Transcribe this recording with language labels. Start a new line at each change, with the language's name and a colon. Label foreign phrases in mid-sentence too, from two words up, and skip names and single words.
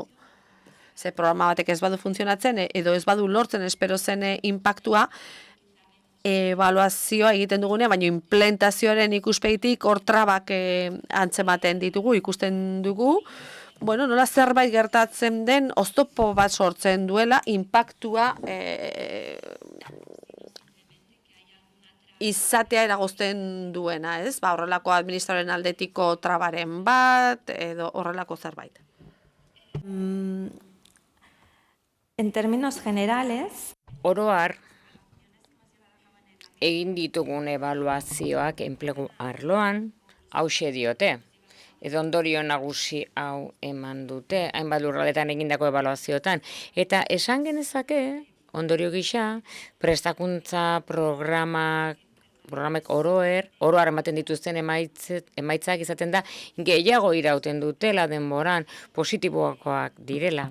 Basque: Ze programa batek ez badu funtzionatzen edo ez badu lortzen espero zen inpaktua, ebaluazioa egiten dugunean, baina implementazioaren ikuspegitik hor trabak antzematen ditugu, ikusten dugu, nola zerbait gertatzen den oztopo bat sortzen duela, inpaktua izatea eragozten duena, ez? Horrelako administraren aldetiko trabaren bat, edo horrelako zerbait.
Spanish: En términos generales,
Basque: oro har, egin ditugun ebaluazioak enplegu arloan, hauxe diote. Edo ondorio nagusi hau eman dute, hainbat lurraldetan egindako ebaluazioetan. Eta esan genezake, ondorio gisa, prestakuntza programek oroar ematen dituzten emaitzak izaten da, gehiago irauten dutela denboran, positiboakoak direla.